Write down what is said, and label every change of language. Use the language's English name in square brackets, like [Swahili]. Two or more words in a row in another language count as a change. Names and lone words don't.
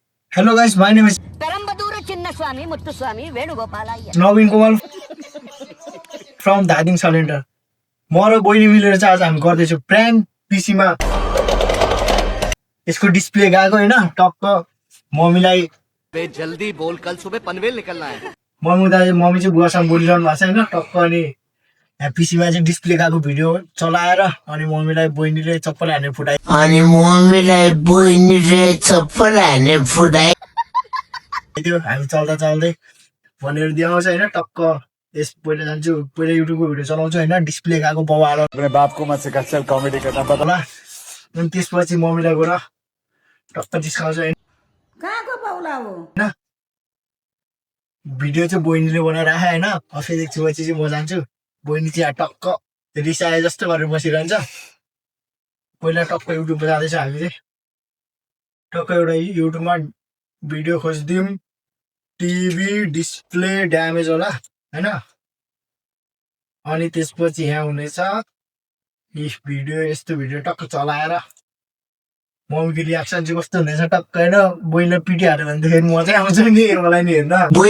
[English] Hello guys, my name is Perambadura Chinnaswamy Muttuswamy Venugopalaya. Navin Kumar from Dading Cylinder. [Nepali] म र बहिनी मिलेर चाहिँ आज हामी गर्दैछौँ प्राइम पिसीमा यसको डिस्प्ले गएको हैन टक्क मम्मीलाई [Hindi] बे जल्दी बोल कल सुबह पनवेल निकलना है [Nepali] मम्मी चाहिँ बुवासँग बोलिरहनु भएको छ हैन टक्क अनि यहाँ पिसीमा चाहिँ डिस्प्ले गएको भिडियो चलाएर अनि मम्मीलाई बहिनीले चप्पल हानेर फुटाइ त्यो हामी चल्दा चल्दै भनेर देखाउँछ हैन टक्क यस पहिला जान्छु पहिला युट्युबको भिडियो चलाउँछु हैन डिस्प्ले गएको बाउ [Hindi] अपने बाप को मत सिखा चल कॉमेडी करना पता [Nepali] होला अनि त्यसपछि मम्मीलाई गएर टक्क जिस्काउँछ हैन कहाँको बाउला हो हैन भिडियो चाहिँ बहिनीले बनाएर राखे हैन फेरि एकछिनपछि चाहिँ म जान्छु बहिनी चाहिँ यहाँ टक्क रिसाए जस्तो गरेर बसिरहन्छ पहिला टक्क युट्युबमा जाँदैछ हामी चाहिँ टक्क एउटा युट्युबमा भिडियो खोजिदिउँ [English] TV display damage [Nepali] होला हैन अनि त्यसपछि यहाँ हुनेछ [English] if video [Nepali] यस्तो भिडियो टक्क चलाएर मम्मीको रियाक्सन चाहिँ कस्तो हुनेछ टक्क हैन बहिनीलाई पिटिहाल्यो भनेदेखि मजै आउँछ नि मलाई नि हेर्दा